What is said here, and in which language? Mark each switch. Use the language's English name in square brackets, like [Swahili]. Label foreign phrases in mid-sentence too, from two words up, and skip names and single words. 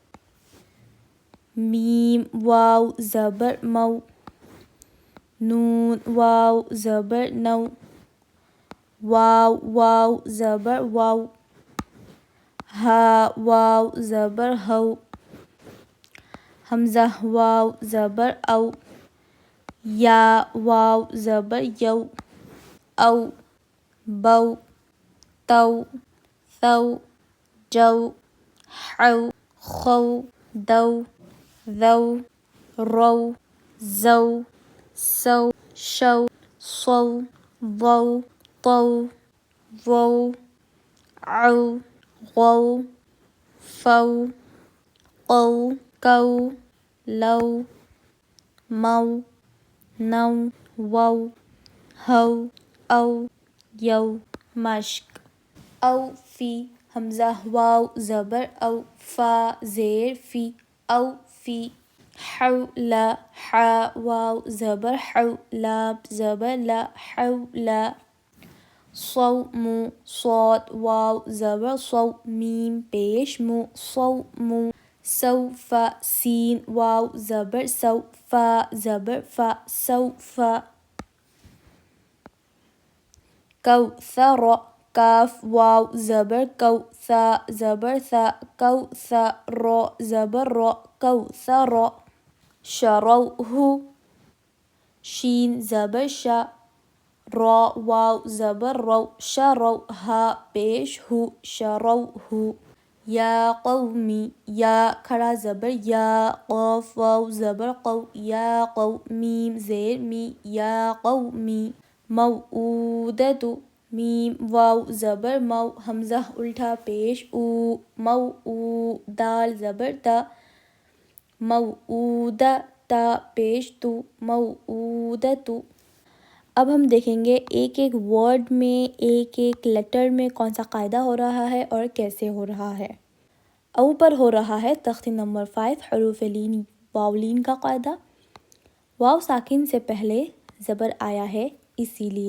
[Urdu] میم واو زبر مو. نون واو زبر نو. واو واو زبر وو. ہا واو زبر ہو. حمزہ واو زبر او. یا واو زبر یو. او بو تو ثو جو حو خو دو ذو رو زو سو شو صو ضو طو ضو عو غو فو قو کو لو مو نو وو ہو او یو. مشق او فی. حمزہ واو زبر او. فا زیر فی. او فی. حول ح واو زبر حو. لام زبر [Arabic] لا حول. [Urdu] صوم صاد واو زبر صو. میم پیش مو صوم. سوف سین واو زبر سو. فا زبر فا سوف. کوثر کاف واو زبر کو. ثا زبر ثا. کوثر زبر را. کوثر. شروہ شین زبر شا. را واو زبر رو. شرو ہا پیش ہو شروہ. [Arabic] یا قومی [Urdu] یا کھڑا زبر یا. قاف واو زبر قو. یا قو. میم زیر می. [Arabic] یا قومی. [Urdu] موعودۃ میم واو زبر مو. حمزہ الٹا پیش او. مو دال زبر دا. موعودہ تا پیش تو. موعودۃ. اب ہم دیکھیں گے ایک ایک ورڈ میں ایک ایک لیٹر میں کون سا قاعدہ ہو رہا ہے اور کیسے ہو رہا ہے. او پر ہو رہا ہے تختی نمبر 5 حروف لین. واؤلین کا قاعدہ واو ساکن سے پہلے زبر آیا ہے اسی لیے.